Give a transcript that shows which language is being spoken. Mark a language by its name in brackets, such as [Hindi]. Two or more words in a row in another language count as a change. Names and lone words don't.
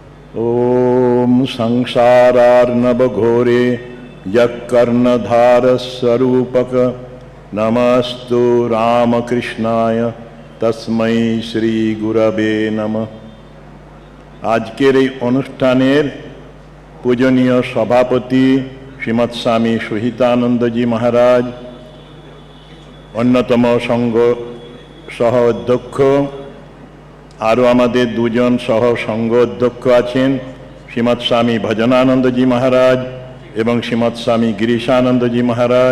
[Sanskrit] ॐ संसारार्णवघोरे यत्कर्णधारस्वरूपक नमस्तु रामकृष्णाय तस्मै श्री गुरवे नमः। [Bangla] আজকের এই অনুষ্ঠানের পূজনীয় সভাপতি শ্রীমৎ স্বামী সুহিতানন্দজি মহারাজ, অন্যতম সংঘ সহ অধ্যক্ষ, আরও আমাদের দুজন সহ সংঘ অধ্যক্ষ আছেন, শ্রীমৎ স্বামী ভজনানন্দজি মহারাজ এবং শ্রীমৎ স্বামী গিরিশানন্দজি মহারাজ।